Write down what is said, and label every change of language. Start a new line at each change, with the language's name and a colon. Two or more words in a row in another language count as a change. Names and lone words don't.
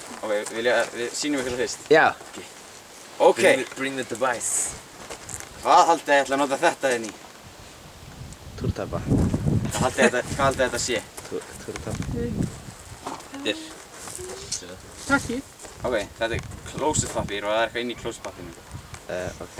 Icelandic: Ok, við sýnum ykkur það fyrst. Já. Ok.
English: Bring the device.
Icelandic: Hvað haldið þið ætla að nota þetta inn í? Túrtappa. Hvað haldið þetta sé? Túrtappa. Takki. Ok, þetta er klósettpappír og það er eitthvað inn í klósettpappírinu. Ok.